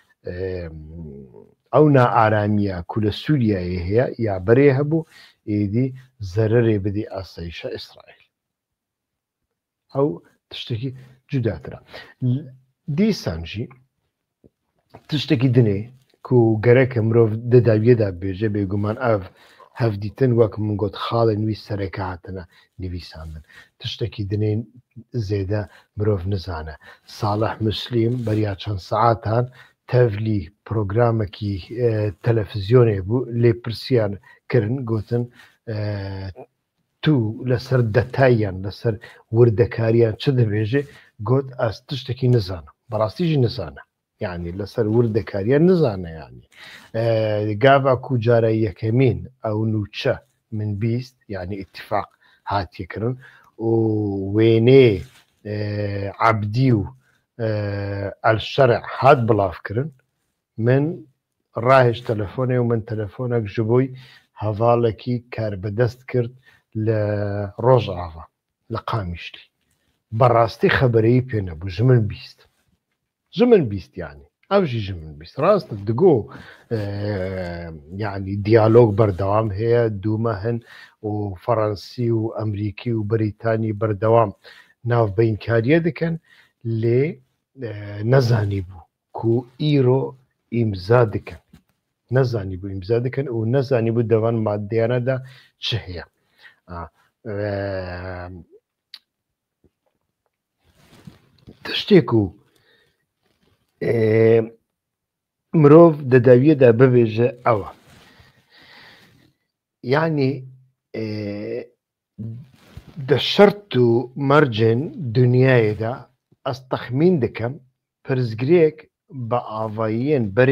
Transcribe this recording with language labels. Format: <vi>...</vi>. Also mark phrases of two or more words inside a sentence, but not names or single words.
<ku>ئەو نائارامیە کو لە سووریایە هەیە یا بەرێ هەبوو ئیدی زەرەرێ بدی ئاسایشە ئیسرائیل ئەو تشتێکی جوداترە دیسانژی تشتێکی دنێ ku gerek mirov di dawiye de bêje bêguman ev hevdîtin wek min got xalên wî sereke hatine nivîsandin tiştekî dinê zêde mirov nizane Salih Müslim beriya çend saetan tevlî programekî televizyonê bû lê pirsiyan kirin gotin tu لەسەر دەتاییان لەسەر وردەکاریان چ دەبێژێ گوت ئەس تشتێکی نزانم بەڕاستیژی نزانە یعنی لەسەر وردەکاریان نزانە یعنی گاوا کو جارە یەکەمین ئەو نوچە من بیست یعنی ئیتیفاق هاتیەکردن و وێنێ عەبدی و ئەلشەرع هات بڵاوکردن من ڕاهێش تەلەفۆنێ و من تەلەفۆنێک ji بۆی هەڤاڵێکی کار بەدەست کرد لە ڕۆژئاوا لە قامیشتی بەڕاستی خەبەرەیی پێ نەبوو ji min bîst yani ew jî ji min bîst rast digo yani diyalog berdewam heye dûme hin û Ferensî û Emerîkî û Brîtanî berdewam navbeynkariye dikin lê nezanîbû ku îro îmza dikin nezanîbû îmza dikin û nezanîbû devan maddeyana da çi heye tiştê ku مرۆڤ دەداویەدا ببێژە ئەوە یعنی دە شەرت و مەرجن دنیایەدا ئەس تەخمین دەکەم پرزگرێک بە ئاڤاییەن بەرێ</ku>